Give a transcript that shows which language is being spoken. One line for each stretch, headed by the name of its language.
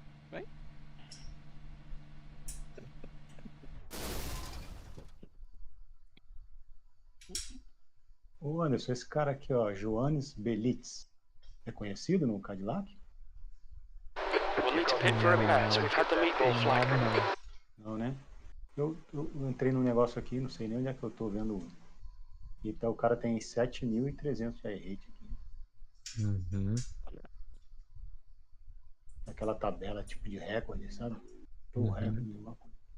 Portuguese: Bem? Ô Anderson, esse cara aqui, ó, Johannes Belitz, é conhecido no Cadillac?
English: We'll need to pit for repairs. We've had the meatball flag.
Portuguese: Não, né? Eu entrei num negócio aqui, não sei nem onde é que eu tô vendo. Então o cara tem 7.300 de rate aqui. Uhum. Aquela tabela tipo de recorde, sabe? O recorde de uma coisa.